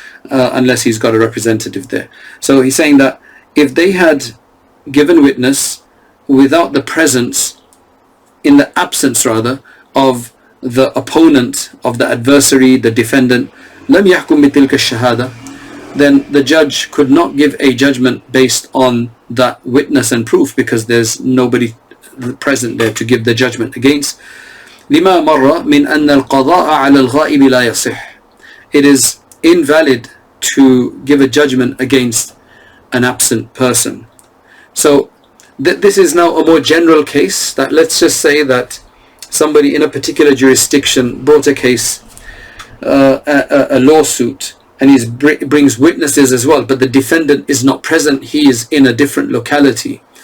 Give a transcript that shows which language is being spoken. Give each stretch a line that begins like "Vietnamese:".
English: Unless he's got a representative there. So he's saying that if they had given witness without the presence, in the absence rather, of the opponent, of the adversary, the defendant,
Arabic: لم يحكم بتلك الشهادة,
English: then the judge could not give a judgment based on that witness and proof, because there's nobody present there to give the judgment against.
Arabic: لما مر من أن القضاء على الغائب لا يصح.
English: It is invalid to give a judgment against an absent person. So this is now a more general case, that let's just say that somebody in a particular jurisdiction brought a case, a lawsuit, and he brings witnesses as well, but the defendant is not present, he is in a different locality.